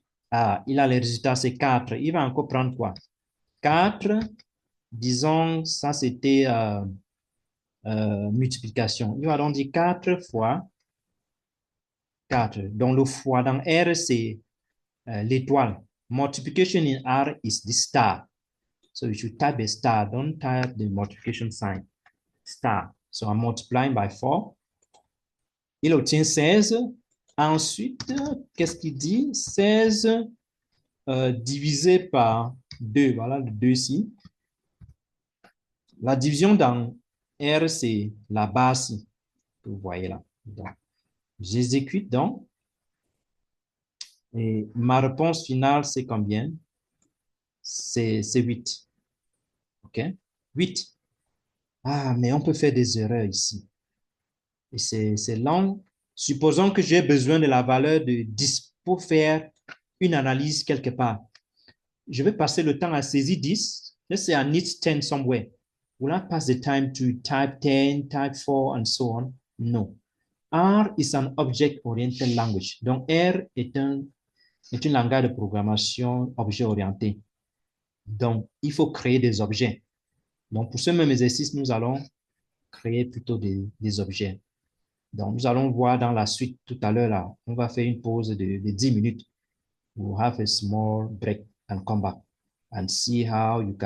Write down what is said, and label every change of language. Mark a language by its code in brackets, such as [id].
[fr] Ah, il a le résultat, c'est 4. Il va encore prendre quoi? 4, disons, ça c'était multiplication. Il va donc dire 4 fois 4. Donc le fois dans R, c'est l'étoile. [en] Multiplication in R is the star. So you should type a star. Don't type the multiplication sign. Star. So I'm multiplying by 4. [fr] Il obtient 16. Ensuite, qu'est-ce qu'il dit? 16 divisé par 2. Voilà le 2 ici. La division dans R, c'est la base que vous voyez là. J'exécute donc. Et ma réponse finale, c'est combien? C'est 8. OK? 8. Ah, mais on peut faire des erreurs ici. Et c'est long. Supposons que j'ai besoin de la valeur de 10 pour faire une analyse quelque part. Je vais passer le temps à saisir 10. [en] Let's say I need 10 somewhere. Will I pass the time to type 10, type 4, and so on? No. R is an object-oriented language. [fr] Donc, R est un langage de programmation objet-orienté. Donc, il faut créer des objets. Donc, pour ce même exercice, nous allons créer plutôt des objets. Donc, nous allons voir dans la suite tout à l'heure, là, on va faire une pause de 10 minutes. [en] We'll have a small break and come back and see how you can